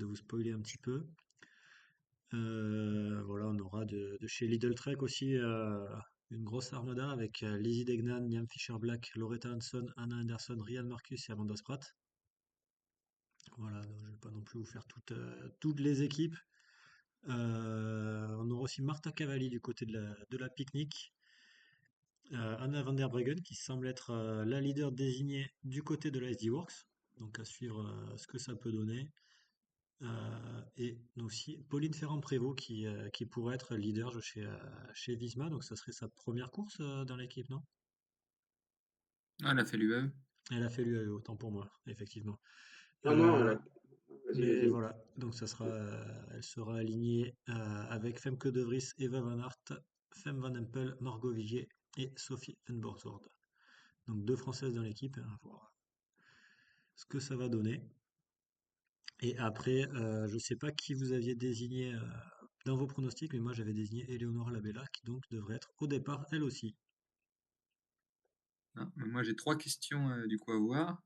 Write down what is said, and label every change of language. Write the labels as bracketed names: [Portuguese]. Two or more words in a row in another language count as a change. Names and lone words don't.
[French] Désolé de vous spoiler un petit peu. Voilà, on aura de chez Lidl Trek aussi une grosse armada avec Lizzie Degnan, Liam Fisher-Black, Loretta Hanson, Anna Anderson, Ryan Marcus et Amanda Spratt. Voilà, donc je vais pas non plus vous faire toutes les équipes. On aura aussi Martha Cavalli du côté de la pique-nique. Anna van der Breggen qui semble être la leader désignée du côté de la SD Works. Donc à suivre ce que ça peut donner. Et aussi Pauline Ferrand-Prévot qui pourrait être leader chez Visma. Donc ça serait sa première course dans l'équipe, non? Ah, elle a fait l'UAE. Elle a fait l'UAE, autant pour moi, effectivement. Non, non, Euh, vas-y, mais vas-y. voilà, donc elle sera alignée avec Femke De Vries, Eva Van Aert, Fem Van Empel, Margot Vigier et Sophie Van Borsord. Donc deux Françaises dans l'équipe, hein, à voir ce que ça va donner. Et après, je sais pas qui vous aviez désigné dans vos pronostics, mais moi j'avais désigné Eleonora Labella, qui donc devrait être au départ elle aussi. Ah, mais moi, j'ai 3 questions du coup à voir.